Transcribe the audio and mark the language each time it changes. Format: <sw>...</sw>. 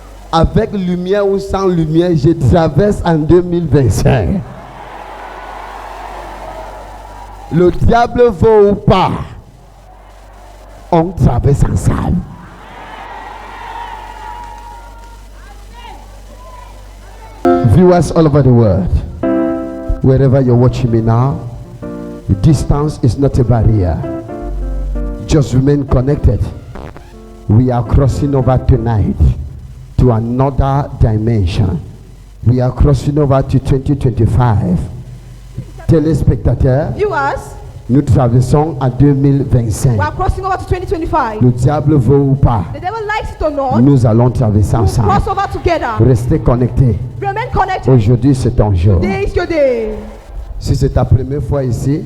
<fr>Avec lumière ou sans lumière, je traverse en 2025. Le diable veut ou pas, on traverse ensemble.</fr> <en>Viewers all over the world, wherever you're watching me now, the distance is not a barrier. Just remain connected. We are crossing over tonight to another dimension. We are crossing over to 2025.</en> <fr>Téléspectateurs,</fr> <en>viewers,</en> <fr>nous traversons en 2025.</fr> <en>we are crossing over to 2025.</en> <fr>Le diable veut ou pas,</fr> <en>The devil likes it or not,</en> <fr>nous allons traverser</fr> <en>we'll</en> <fr>ensemble.</fr> <en>cross over together.</en> <fr>Restez connectés.</fr> <en>Remain connected.</en> <fr>Aujourd'hui, c'est ton jour.</fr> <en>Today is your day.</en> <fr>Si c'est ta première fois ici,</fr>